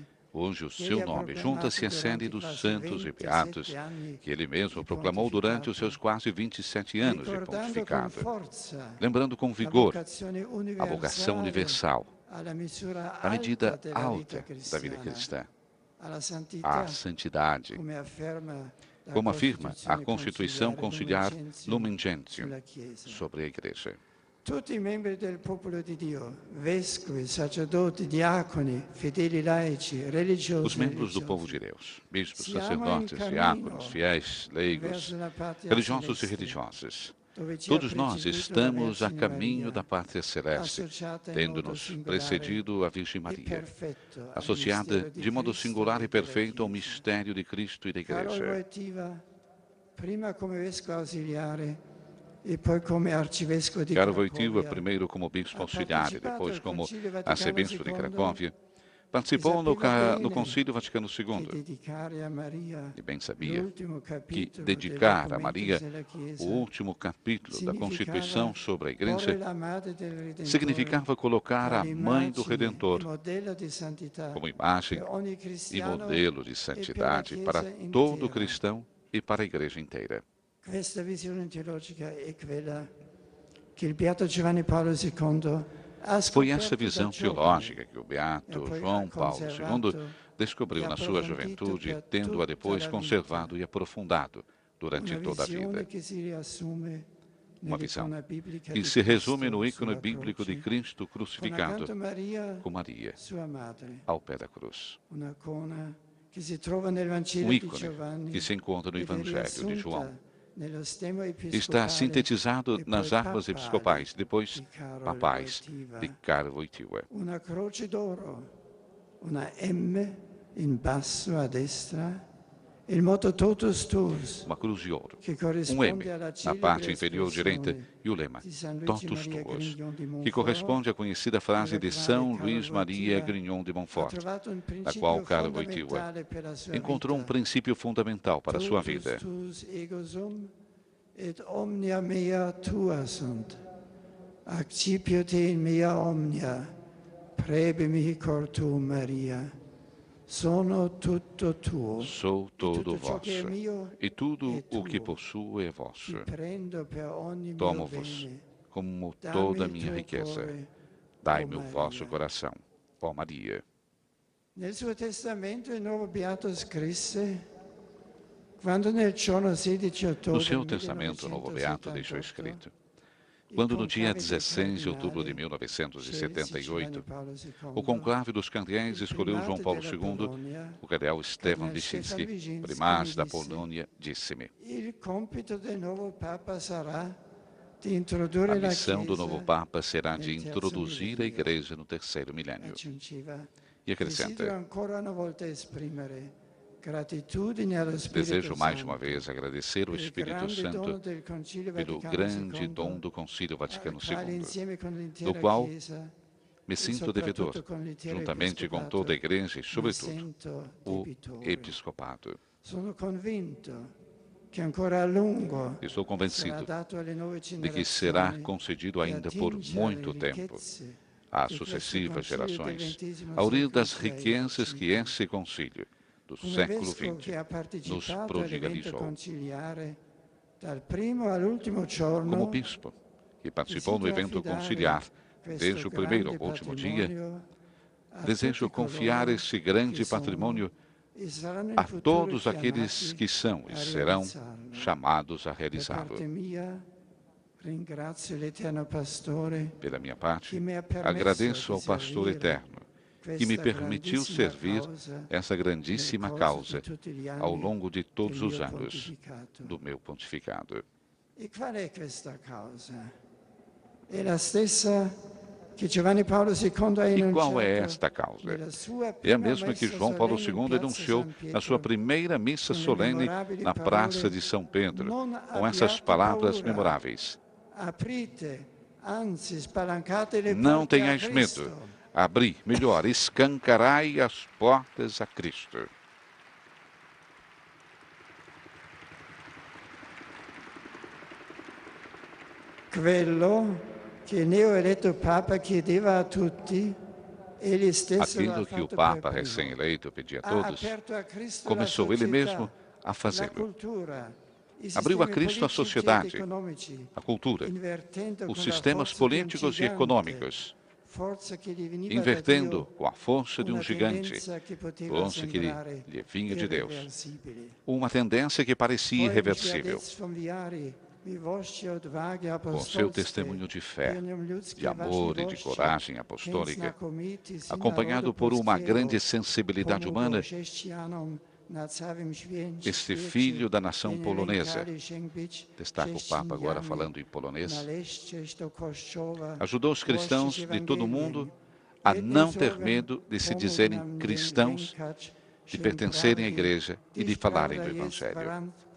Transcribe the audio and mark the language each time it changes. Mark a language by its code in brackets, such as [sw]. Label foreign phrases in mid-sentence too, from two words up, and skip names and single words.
[pt] Hoje o seu nome junta-se à série dos santos e beatos, que ele mesmo proclamou durante os seus quase 27 anos de pontificado, lembrando com vigor a vocação universal, a medida alta da vida cristã, a santidade, como afirma a Constituição Conciliar Lumen Gentium sobre a Igreja. [it] tutti i membri del popolo di Dio, vescovi, sacerdoti, diaconi, fedeli laici, religiosi. [pt] Os membros do povo de Deus, bispos, sacerdotes, diáconos, fiéis, leigos, religiosos e religiosas, todos nós estamos a caminho da pátria celeste, tendo-nos precedido a Virgem Maria, associada de modo singular e perfeito ao mistério de Cristo e da Igreja. [it] Prima come vescovo ausiliare e poi come arcivescovo di Caro Cracovia. Wojtyła, [pt] primeiro como bispo auxiliar e depois como arcebispo de Cracóvia, participou no Concílio Vaticano II e bem sabia que dedicar a Maria o último capítulo da Constituição sobre a Igreja significava colocar a Mãe do Redentor como imagem e modelo de santidade para todo cristão e para a Igreja inteira. [it] Questa visione teologica è quella che il Beato Giovanni Paolo II ha [pt] Foi essa [it] scoperto [pt] visão [it] da giovane. [pt] teológica que o Beato João Paulo II descobriu na sua juventude, tendo-a depois conservado e aprofundado durante [it] Una [pt] toda a [it] visione [pt] vida. [it] che si riassume [pt] Uma visão [it] nell'icona biblica [pt] que [it] di [pt] se resume [it] Cristo [pt] no ícone [it] sulla [pt] bíblico de [it] croce, [pt] Cristo [it] con [pt] crucificado [it] accanto Maria, [pt] com Maria [it] sua madre. [pt] ao pé da cruz. [it] Una icona che si trova nel Vangelo [pt] Um [it] di [pt] ícone [it] Giovanni [pt] que se encontra no [it] ed è [pt] Evangelho de [it] riassunta [pt] João. [it] nello stemma [pt] Está [it] episcopale [pt] sintetizado [it] e [pt] nas [it] poi [pt] armas [it] papale [pt] episcopais, depois [it] di Karol [pt] papais [it] Wojtyła. [pt] de Karol Wojtyła. [it] Una croce d'oro, una M in basso a destra, il motto Totus Tuus, [pt] Uma cruz de ouro, [it] che [pt] um M [it] corrisponde alla [pt] na [it] celebre [pt] parte inferior direita [it] espressione [pt] e o lema [it] di San Luigi [pt] Totus [it] Maria [pt] Tuos, [it] Grignon di [pt] que [it] Montfort, [pt] corresponde à conhecida frase de São [it] Karol [pt] Luís Maria [it] Wojtyła [pt] Grignon de [it] ha [pt] Montfort, [it] trovato un [pt] na [it] principio [pt] qual Karol Wojtyła [it] fondamentale per la sua [pt] encontrou um [it] vita. [pt] princípio fundamental para a sua vida. [la] Totus tuus ego sum, et omnia mea tua sunt. Accipio te in mea omnia, prebimi cor tuum, Maria. [it] Sono tutto tuo. [pt] Sou todo [it] tutto ciò che è [pt] vosso, [it] mio [pt] e tudo [it] è [pt] o que [it] tuo. [pt] possuo é [it] Ti [pt] vosso. [it] prendo per ogni mio [pt] Tomo-vos [it] bene. [pt] como [it] Dammi [pt] toda a [it] il [pt] minha [it] tuo [pt] riqueza. [it] cuore, [pt] Dai-me ó o vosso [it] Maria. [pt] coração, ó Maria. [it] Nel suo testamento il nuovo beato scrisse: quando nel giorno 16 ottobre [pt] No seu testamento, o novo beato deixou escrito: quando no dia 16 de outubro de 1978, o conclave dos cardeais escolheu João Paulo II, o cardeal Stefan Wyszyński, primaz da Polônia, disse-me: [it] il compito del nuovo Papa sarà di introdurre [pt] a [it] la [pt] missão do novo [it] Chiesa. [pt] Papa será de introduzir a Igreja no terceiro milênio. [it] Aggiungeva: [pt] E [it] desidero [pt] acrescenta: [it] ancora una volta esprimere gratitudine allo Spirito [pt] desejo mais [it] Santo [pt] uma vez agradecer ao [it] per il [pt] Espírito [it] grande dono [pt] Santo [it] del Concilio [pt] pelo [it] Vaticano [pt] grande [it] II, [pt] dom do Concílio Vaticano [it] al quale [pt] II, [it] insieme con l'intera [pt] do qual [it] Chiesa [pt] me [it] e [pt] sinto devedor, [it] soprattutto con l'intero [pt] juntamente com [it] Episcopato, [pt] toda a Igreja e, [it] mi [pt] sobretudo, [it] sento [pt] o [it] debitore. [pt] Episcopado. [it] Sono convinto che ancora a lungo [pt] Estou [it] sarà [pt] convencido [it] dato alle nuove [pt] de que será [it] generazioni [pt] concedido [it] di [pt] ainda por [it] attingere [pt] muito [it] alle [pt] tempo [it] ricchezze [pt] às [it] di questo [pt] sucessivas [it] concilio del [pt] gerações, [it] XX [pt] ao rir das [it] secolo [pt] riquezas que [it] ci [pt] esse concílio do [it] Come [pt] século [it] vescovo che ha [pt] XX nos [it] partecipato all'evento [pt] prodigalizou. [it] conciliare dal primo all'ultimo giorno, [pt] Como bispo, que participou no evento conciliar desde o primeiro ao último dia, desejo confiar esse grande patrimônio a todos aqueles que são e serão chamados a realizá-lo. Pela minha parte, agradeço ao pastor eterno que me permitiu servir essa grandíssima causa ao longo de todos os anos do meu pontificado. [it] E qual è questa causa? È la stessa che Giovanni Paolo II ha [pt] E qual é [it] enunciato [pt] esta causa? [it] nella sua [pt] É a [it] prima [pt] mesma que [it] messa [pt] João Paulo [it] solenne in [pt] II [it] Piazza [pt] enunciou [it] San [pt] na sua [it] Pietro, [pt] primeira missa [it] com le [pt] solene [it] memorabili [pt] na Praça de São Pedro, com essas palavras memoráveis: [it] Aprite, anzi spalancate le [pt] não [it] porte a [pt] tenhais [it] Cristo. [pt] medo, abri, melhor, escancarai as portas a Cristo. [it] Quello che il neo-eletto Papa chiedeva a tutti, egli stesso lo ha [pt] Aquilo que o [it] fatto [pt] Papa [it] per primo. [pt] recém-eleito pedia a [it] Ha [pt] todos, [it] aperto a Cristo [pt] começou [it] la [pt] ele [it] società, [pt] mesmo a [it] la [pt] fazê-lo. [it] cultura, i [pt] Abriu a [it] sistemi [pt] Cristo a [it] politici [pt] sociedade, [it] ed economici, [pt] a cultura, [it] invertendo [pt] os [it] con la [pt] sistemas [it] forza di un [pt] políticos e [it] gigante, [pt] econômicos, [it] forza che gli veniva [pt] invertendo [it] da Dio, [pt] com a força de [it] una [pt] um gigante, [it] tendenza che poteva [pt] força que [it] sembrare [pt] lhe vinha de Deus, [it] irreversibile. [pt] uma tendência que parecia [it] Poi [pt] irreversível. Sviadets Fonviari, com seu testemunho de fé, de amor e de coragem apostólica, acompanhado por uma grande sensibilidade humana, este filho da nação polonesa, destaca o Papa agora falando em polonês, ajudou os cristãos de todo o mundo a não ter medo de se dizerem cristãos, de pertencerem à igreja e de falarem do Evangelho.